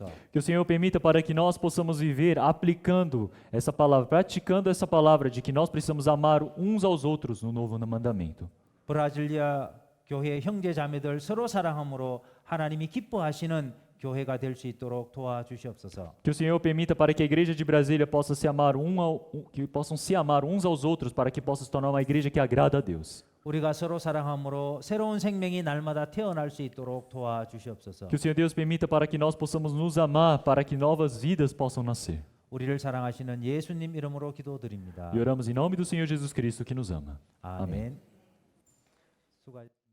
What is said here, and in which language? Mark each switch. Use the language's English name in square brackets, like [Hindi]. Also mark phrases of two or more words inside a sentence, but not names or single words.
[Portuguese] Que o Senhor permita para que nós possamos viver aplicando essa palavra, praticando essa palavra de que nós precisamos amar uns aos outros no novo mandamento. [Korean] 브라질리아 교회 형제 자매들 서로 사랑함으로 하나님이 기뻐하시는 교회가 될 수 있도록 도와주시옵소서. [Portuguese] Que o Senhor permita para que a igreja de Brasília possa se amar que possam se amar uns aos outros para que possa se tornar uma igreja que agrada a Deus. [Korean] 우리가 서로 사랑함으로 새로운 생명이 날마다 태어날 수 있도록 도와주시옵소서. [Portuguese] Que o Senhor Deus permita para que nós possamos nos amar para que novas vidas possam nascer. [Korean] 우리를 사랑하시는 예수님 이름으로 기도드립니다. [Portuguese] E oramos em nome do Senhor Jesus Cristo que nos ama. [Korean] 아멘. 수고하셨습니다.